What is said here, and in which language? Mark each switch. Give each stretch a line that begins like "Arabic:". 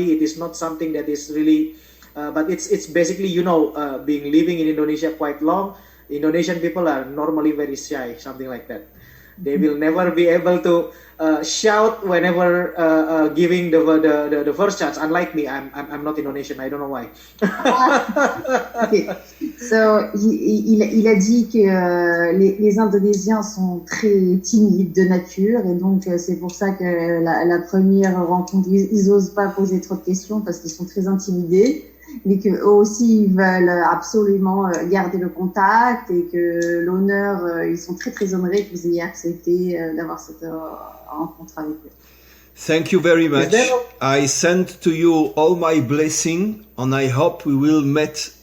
English: It is not something that is really. But it's basically being living in Indonesia quite long. Indonesian people are normally very shy, something like that. They will never be able to shout whenever giving the first chance. Unlike me, I'm not Indonesian. I don't know why. Okay.
French: So il a dit que les Indonésiens sont très timides de nature, et donc c'est pour ça que la première rencontre, ils n'osent pas poser trop de questions parce qu'ils sont très intimidés. Mais qu'eux aussi ils veulent absolument garder le contact, et que l'honneur, ils sont très très honorés que vous ayez accepté d'avoir cette rencontre avec eux.
English: Thank you very much. I send to you all my blessing, and I hope we will meet.